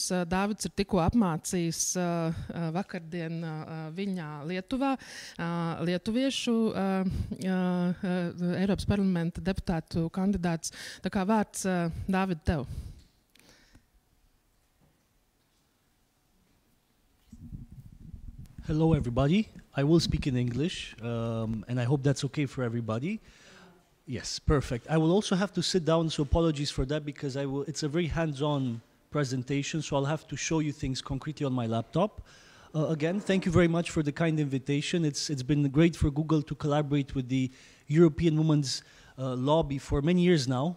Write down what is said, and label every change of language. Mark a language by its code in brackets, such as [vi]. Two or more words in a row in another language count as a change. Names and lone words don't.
[lv] Deivids ir tikko apmācījis vakardien Viņā Lietuvā lietuviešu Eiropas Parlamenta deputātu kandidāts. Tā kā vārds Deivid tev. [en] Hello, everybody. I will speak in English, and I hope that's okay for everybody. Yes, perfect. I will also have to sit down, so apologies for that, because it's a very hands-on presentation, so I'll have to show you things concretely on my laptop. Again, thank you very much for the kind invitation. It's been great for Google to collaborate with the European Women's Lobby for many years now.